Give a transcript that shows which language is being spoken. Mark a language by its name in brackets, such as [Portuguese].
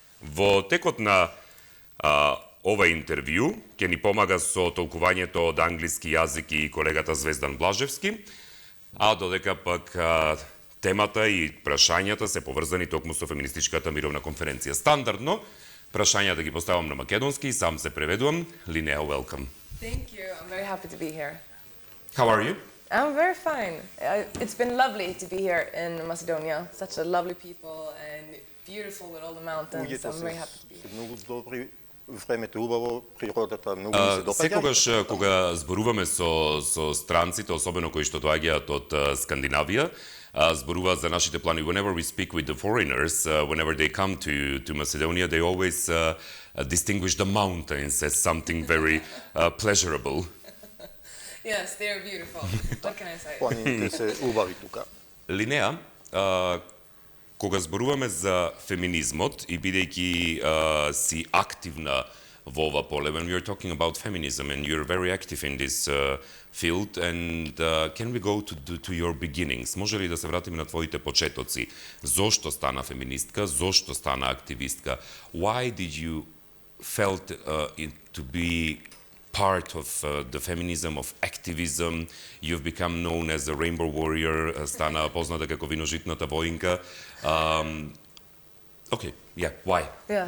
[Macedonian] Во текот на ова интервју ќе ни помага со толкувањето од англиски јазик и колегата Звездан Блажевски, а додека пак темата и прашањата се поврзани токму со феминистичката мировна конференција. Стандардно, прашања да ги поставам на македонски и сам се преведувам. Линеа, welcome. [English] Thank you. I'm very happy to be here. How are you? I'm very fine. It's been lovely to be here in Macedonia. Such a lovely people and beautiful with all the mountains. I'm very happy to be here. [Macedonian] Многу добри, времето убаво, природата многу ми се допаѓа. Секогаш кога зборуваме со странците, особено кои што доаѓаат од Скандинавија, зборуваат за нашите плани. [English] Whenever we speak with the foreigners, whenever they come to Macedonia, they always distinguish the mountains as something very pleasurable. Yes, they are beautiful. What can I say? [Macedonian] Планините се убави тука. Линеа, кога зборуваме за феминизмот и бидејќи си активна во ова поле, [English] when we are talking about feminism and you're very active in this field, and can we go to your beginnings? [Macedonian] Може ли да се вратиме на твоите почетоци? Зошто стана феминистка? Зошто стана активистка? [English] Why did you felt to be part of the feminism, of activism? You've become known as a rainbow warrior, [Macedonian] стана позната како виножитната воинка. [English] Okay, yeah, why? Yeah.